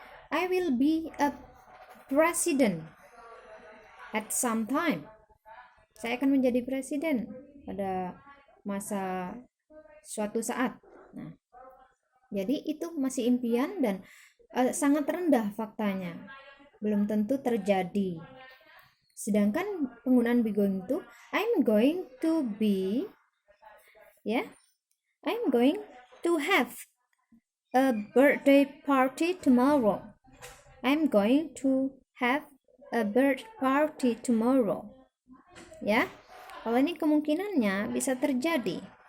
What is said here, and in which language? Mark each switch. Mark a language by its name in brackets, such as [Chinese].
[English] I will be a president at some time. [Indonesian] Saya akan menjadi presiden pada masa suatu saat. Nah, jadi itu masih impian dan sangat rendah faktanya. Belum tentu terjadi. Sedangkan penggunaan [English] be going to, I'm going to be, ya, I'm going to have a birthday party tomorrow. I'm going to have a birthday party tomorrow. [Indonesian] Ya, kalau ini kemungkinannya bisa terjadi.